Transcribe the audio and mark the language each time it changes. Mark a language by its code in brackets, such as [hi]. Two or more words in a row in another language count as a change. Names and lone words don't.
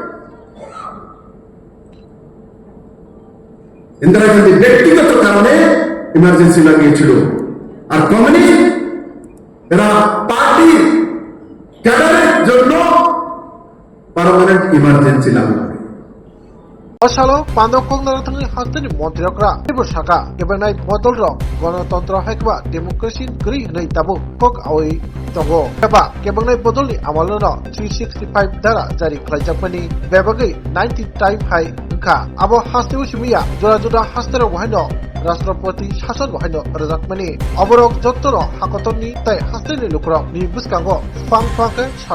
[bn] ইন্দিরা গান্ধী ব্যক্তিগত কারণে ইমার্জেন্সি লাগিয়েছিল, আর কমিউনিস্ট এরা পার্টির ক্যাডারের জন্য পার্মানেন্ট ইমার্জেন্সি লাগু করে। [trp] Pasalo pandokong naratang hastani montirokra ibu saka kebenai modolro ganatantra haikba demokrasi gri nei tabu kok awi tongo eba kebenai bodolni amalono 365 dara jari khlaijakmani bebagai 90 time hai engka abo hasti usimiya jora jora hastero wahaino [bn] রাষ্ট্রপতি শাসন [trp] বাহিনী রাজাকমানি অবরক যত্তর হাকতনি তাই হাস্তেনি লুকরক নি বুসকাঙ্গ ফাং ফাংকে